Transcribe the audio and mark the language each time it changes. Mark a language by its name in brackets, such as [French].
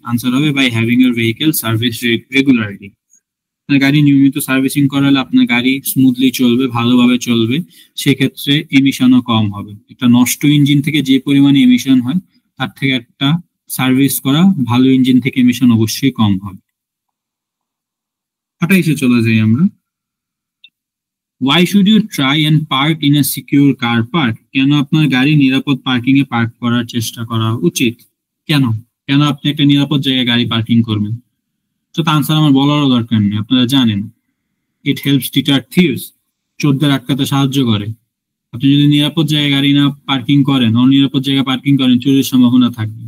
[Bangla] Answer হবে [English] By having your vehicle service regularly. [Bangla] আপনার গাড়ি নিয়মিত সার্ভিসিং করালে আপনার গাড়ি স্মুথলি চলবে, ভালোভাবে চলবে, সেক্ষেত্রে এমিশনও কম হবে। একটা নষ্ট ইঞ্জিন থেকে যে পরিমাণে এমিশন হয় তার থেকে একটা সার্ভিস করা ভালো ইঞ্জিন থেকে এমিশন অবশ্যই কম হবে। 28-এ চলে যাই আমরা। [English] Why should you try and park in a secure car park? [Bangla] কেন আপনার গাড়ি নিরাপদ পার্কিং এ পার্ক করার চেষ্টা করা উচিত? কেন কেন আপনি একটা নিরাপদ জায়গায় গাড়ি পার্কিং করবেন? তো আনসার আমার বলারও দরকার নেই, আপনারা জানেন। [English] it helps deter thieves, [Bangla] চোরদের আটকাতে সাহায্য করে। আপনি যদি নিরাপদ জায়গায় গাড়ি না পার্কিং করেন, অনিরাপদ জায়গায় পার্কিং করেন, চুরির সম্ভাবনা থাকবে।